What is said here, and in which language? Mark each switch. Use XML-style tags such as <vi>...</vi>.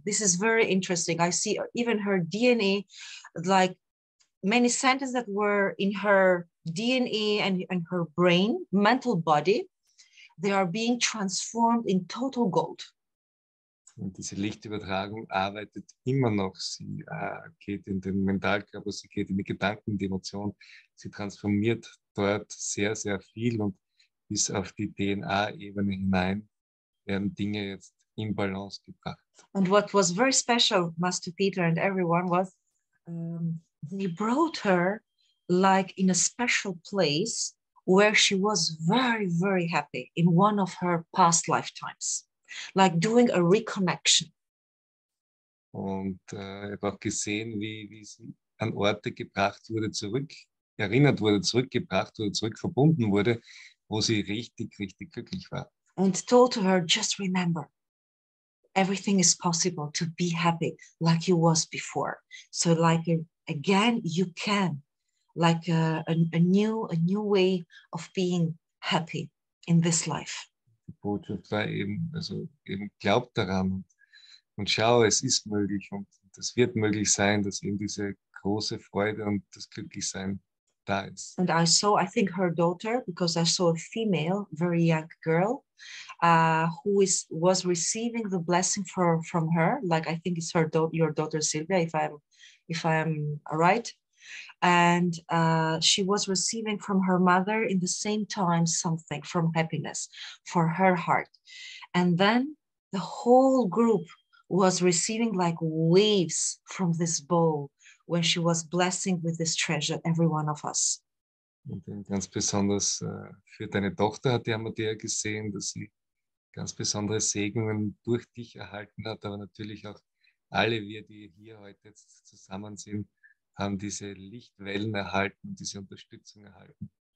<en>This is very interesting. I see even her DNA, like many sentences that were in her DNA and her brain, mental body, they are being transformed in total gold.</en> <de>Und diese Lichtübertragung arbeitet immer noch. Sie geht in den Mentalkörper, sie geht in die Gedanken, die Emotionen. Sie transformiert dort sehr, sehr viel und bis auf die DNA-Ebene hinein werden Dinge jetzt in Balance gebracht.</de> <en>And what was very special, Master Peter and everyone, was they brought her like in a special place where she was very, very happy in one of her past lifetimes. Like doing a reconnection.</en> <de>Und ich habe auch gesehen, wie sie an Orte gebracht wurde, erinnert wurde, zurückgebracht wurde, zurückverbunden wurde, wo sie richtig, richtig glücklich war.</de> <en>And told to her, just remember, everything is possible to be happy like you was before. So like again, you can, like a new way of being happy in this life.</en> <de>Die Botschaft war eben glaubt daran und schau, es ist möglich und es wird möglich sein, dass eben diese große Freude und das Glücklichsein da ist.</de> <en>And I saw, I think, her daughter, because I saw a female, very young girl, who was receiving the blessing from her. Like, I think it's your daughter Sylvia, if I'm right. And she was receiving from her mother in the same time something from happiness for her heart. And then the whole group was receiving like waves from this bowl when she was blessing with this treasure, every one of us.</en> <de>Und ganz besonders für deine Tochter hat die Amadea gesehen, dass sie ganz besondere Segnungen durch dich erhalten hat, aber natürlich auch alle wir, die hier heute jetzt zusammen sind, haben diese Lichtwellen erhalten, diese Unterstützung erhalten.</de>